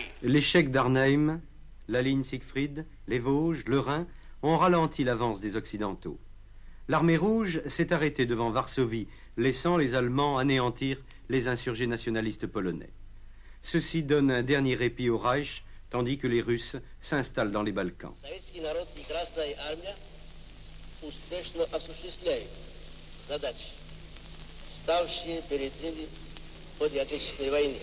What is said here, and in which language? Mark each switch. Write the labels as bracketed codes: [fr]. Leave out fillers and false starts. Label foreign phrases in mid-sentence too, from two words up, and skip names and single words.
[fr] L'échec d'Arnhem, la ligne Siegfried, les Vosges, le Rhin ont ralenti l'avance des Occidentaux. L'armée rouge s'est arrêtée devant Varsovie, laissant les Allemands anéantir les insurgés nationalistes polonais. Ceci donne un dernier répit au Reich, tandis que les Russes s'installent dans les Balkans. [ru] Успешно осуществляет задачи, ставшие перед ними в ходе Отечественной войны.